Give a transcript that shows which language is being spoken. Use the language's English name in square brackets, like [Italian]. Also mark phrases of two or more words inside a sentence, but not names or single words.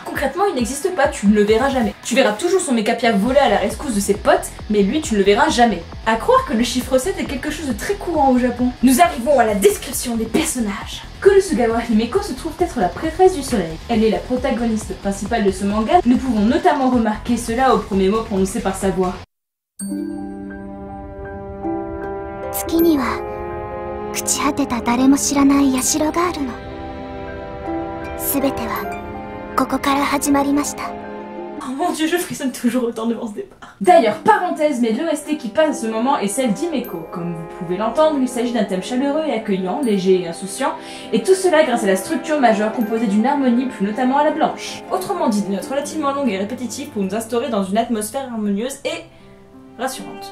[French] Concrètement, il n'existe pas, tu ne le verras jamais. Tu verras toujours son méca Pia voler à la rescousse de ses potes, mais lui tu ne le verras jamais. À croire que le chiffre 7 est quelque chose de très courant au Japon. Nous arrivons à la description des personnages. Konosugawa Himeko se trouve être la prêtresse du soleil. Elle est la protagoniste principale de ce manga. Nous pouvons notamment remarquer cela au premier mot prononcé par sa voix. [Japanese] 月には朽ち果てた誰も知らない社があるの。すべてはここから始まりました。 [French] Oh mon dieu, je frissonne toujours autant devant ce départ. D'ailleurs, parenthèse, mais l'OST qui passe à ce moment est celle d'Himeko. Comme vous pouvez l'entendre, il s'agit d'un thème chaleureux et accueillant, léger et insouciant, et tout cela grâce à la structure majeure composée d'une harmonie plus notamment à la blanche. Autrement dit, des notes relativement longues et répétitives pour nous instaurer dans une atmosphère harmonieuse et rassurante.